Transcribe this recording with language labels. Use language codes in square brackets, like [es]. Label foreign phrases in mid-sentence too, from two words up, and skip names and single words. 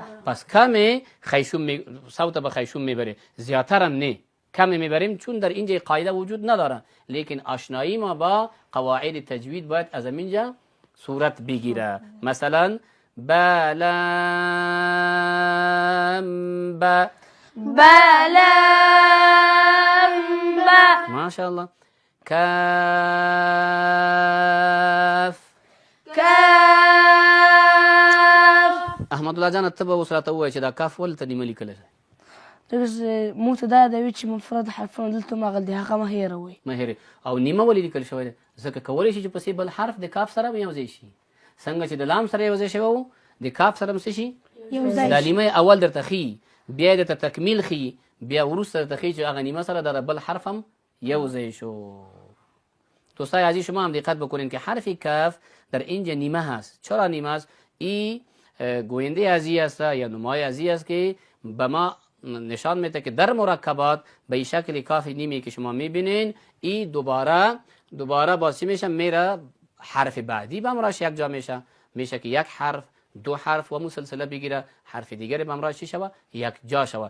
[fa] پس کم خیشوم صوت به خیشوم میبره زیادتر هم نه کم میبریم چون در اینجا قاعده وجود نداره. لیکن آشنایی ما با قواعد تجوید باید از اینجا صورت بگیره. مثلا با لام با با لام با ماشاءالله کاف کاف. [ps] احمد الله جان ته به اوس راته ووایه چې دا کاف ولې ته نیمه لیکلی دی؟ موږ ته دا یادوي چې مفرد حرفونه دلته هماغه دي هغه مه هېروئ. مه هېرئ. او نیمه ولې لیکل شوی دی؟ ځکه کولی شي چې پسې بل حرف د کاف سره به یوځای شي. څنګه چې د لام سره یوځای شوی و د کاف سره هم څه شي دا نیمه اول درته ښیي بیا درته تکمیل ښیي بیا وروسته درته ښیي چې هغه نیمه سره در بل حرف هم یوځای شو. [fa] دوستای عزیز شما هم دقت بکنین که حرف کاف در اینجا نیمه هست. چرا نیمه هست؟ این گوینده ازی است یا نمای ازی است که به ما نشان میده که در مرکبات به شکل کاف نیمه که شما میبینین این دوباره باز چی میشه میره حرف بعدی به امراش یک جا میشه که 1 حرف 2 حرف و مسلسله بگیره حرف دیگری به امراش چی شوه 1 جا شوه.